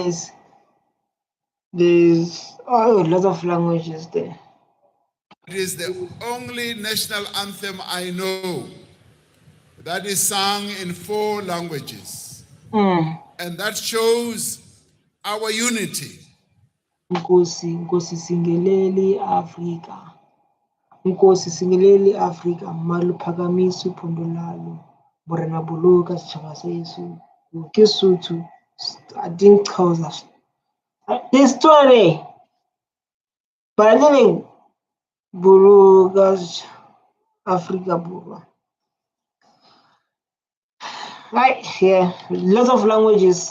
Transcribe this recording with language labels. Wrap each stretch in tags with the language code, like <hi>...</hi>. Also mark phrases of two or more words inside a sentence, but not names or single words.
<en>there's a lot of languages there. It is the only national anthem I know that is sung in 4 languages. And that shows our unity.</en> <zu>Nkosi singeleli Afrika. Nkosi singeleli Afrika. Maluphakamise uphondo lalo.</zu> <st>Borena boloka setjhaba seso. Ke Sotho.</st> <en>I didn't cause us. The story. But then</en> <st>boloka Africa Borwa.</st> <en>Right here, lots of languages.</en>